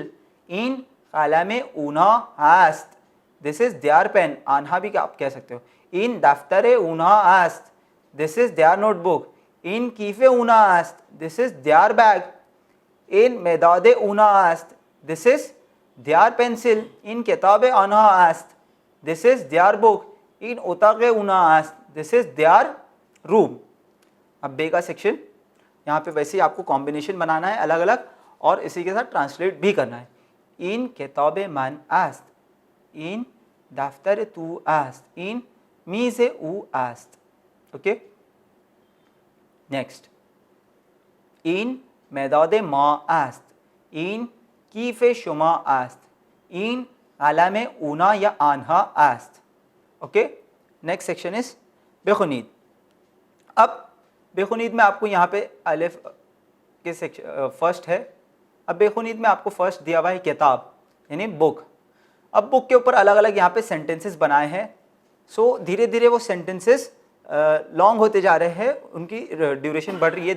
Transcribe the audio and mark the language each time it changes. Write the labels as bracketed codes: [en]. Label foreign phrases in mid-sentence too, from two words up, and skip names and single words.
[fa] این قلم آنها است, [en] this is their pen. [hi] आन्हा भी आप कह सकते हो. [fa] این دفتر آنها است, [en] this is their notebook. [fa] این کیف آنها است, [en] this is their bag. [fa] این مداد آنها است, [en] this is their pencil. [fa] این کتاب آنها است, [en] this is their book. [fa] این اتاق آنها است, [en] this is their room. [hi] अब बे का सेक्शन यहाँ पे वैसे ही आपको कॉम्बिनेशन बनाना है अलग अलग, और इसी के साथ ट्रांसलेट भी करना है. [fa] این کتاب من است، این دفتر تو است، این میز او است. ओके. नेक्स्ट, این مداد ما است، این کیف شما است، این قلم آنها یا آنها است. [en] ओके. next section is [hi] बेखुनीद. अब बेखुनीद में आपको यहाँ पे अलिफ के [en] section first [hi] है. अब बेखुनीद में आपको फर्स्ट दिया हुआ है किताब यानी बुक. अब बुक के ऊपर अलग अलग यहाँ पे सेंटेंसेस बनाए हैं. सो धीरे धीरे वो [en] sentences long [hi] होते जा रहे हैं, उनकी ड्यूरेशन बढ़ रही है.